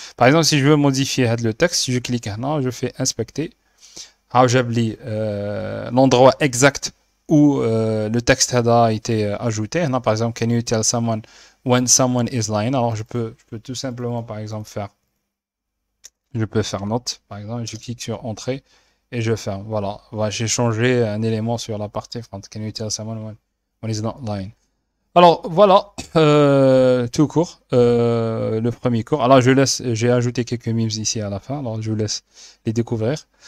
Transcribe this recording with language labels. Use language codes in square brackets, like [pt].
[fr] Par exemple, si je veux modifier le texte, si je clique là, je fais inspecter. J'oublie l'endroit exact où le texte a été ajouté. Par exemple, [en] can you tell someone when someone is lying? [fr] Alors, je peux tout simplement, par exemple, je peux faire note. Par exemple, je clique sur entrée et je ferme. Voilà, j'ai changé un élément sur la partie front. [en] Can you tell someone when is not lying? [fr] Alors voilà, tout court, le premier cours. Alors j'ai ajouté quelques memes ici à la fin, alors je vous laisse les découvrir.